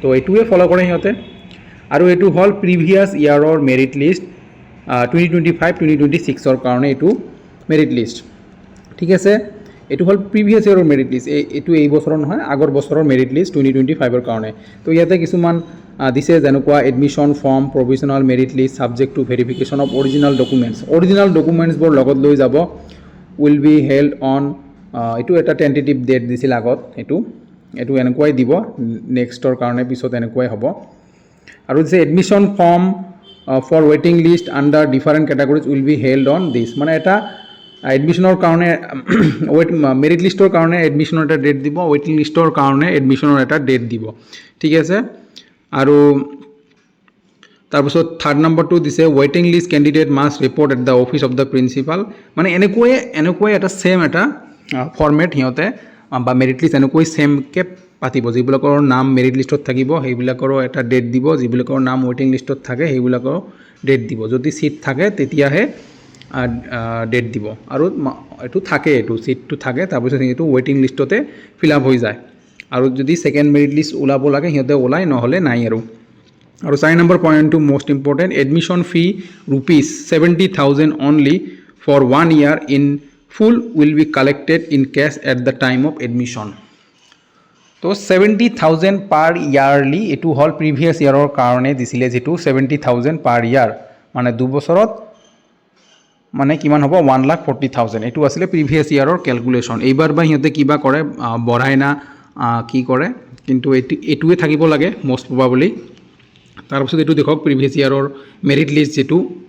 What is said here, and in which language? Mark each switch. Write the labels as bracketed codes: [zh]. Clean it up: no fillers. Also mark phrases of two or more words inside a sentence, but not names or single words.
[as] এটোৱে ফলো কৰে হিতে আৰু এটো হল প্ৰিভিয়াস ইয়াৰৰ [en] merit list [as] 2025-2026 ৰ কাৰণে এটো [en] merit list [as] ঠিক আছে এটো হল প্ৰিভিয়াস ইয়াৰৰ [en] merit list [as] এটো এই বছৰৰ নহয় আগৰ বছৰৰ [en] merit list [as] 2025 ৰ কাৰণে তো ইয়াতে কিছুমান দিছে যেনেকুৱা [en] admission form provisional merit list subject to verification of original documents [as] বোৰ লগত লৈ যাব [en] will be held on [as] এটো এটা [en] tentative date [as] দিছিল আগত এটো এনেকুৱাই দিব নেক্সটৰ কাৰণে পিছত এনেকুৱাই হ'ব আৰু যে [en] admission form for waiting list under different categories will be held on this [as] মানে এটা এডমিশনৰ কাৰণে মেৰিট লিষ্টৰ কাৰণে এডমিশনৰ এটা ডেট দিব ৱেটিং লিষ্টৰ কাৰণে এডমিশনৰ এটা ডেট দিব ঠিক আছে আৰু তাৰপিছত থাৰ্ড নম্বৰটো দিছে [en] waiting list candidate must report at the office of the principal [as] মানে এনেকুৱাই এটা সেম এটা ফৰমেট হিয়তে বা [en] merit list [as] এনেকৈ সেম কে পাতিব যিবিলাকৰ নাম মেৰিট লিষ্টত থাকিব সেইবিলাকৰ এটা ডেট দিব যিবিলাকৰ নাম ৱেটিং লিষ্টত থাকে সেইবিলাকৰ ডেট দিব যদি সিট থাকে তেতিয়াহে ডেট দিব আৰু এটো থাকে এটো সিটটো থাকে তাৰপিছত এটো ৱেটিং লিষ্টতে [en] fill up [as] হৈ যায় আৰু যদি [en] second merit list [as] ওলাব লাগে হিয়তে ওলাই নহলে নাই আৰু 4 [en] number point to most important admission fee ₹70,000 only for 1 year in full will be collected in cash at the time of admission [as] তো 70,000 [en] per yearly [as] এটো হল প্ৰিভিয়াস ইয়াৰৰ কাৰণে দিছিলে যেটো 70,000 [en] per year [as] মানে 2 বছৰত মানে কিমান হ'ব 1,40,000 এটো আছিল প্ৰিভিয়াস ইয়াৰৰ ক্যালকুলেশন এইবাৰ বা হিয়তে কিবা কৰে বঢ়াই না কি কৰে কিন্তু এটোৱে থাকিব লাগে [en] most probably [as] তাৰপিছত এটো দেখক প্ৰিভিয়াস ইয়াৰৰ [en] merit list [as] যেটো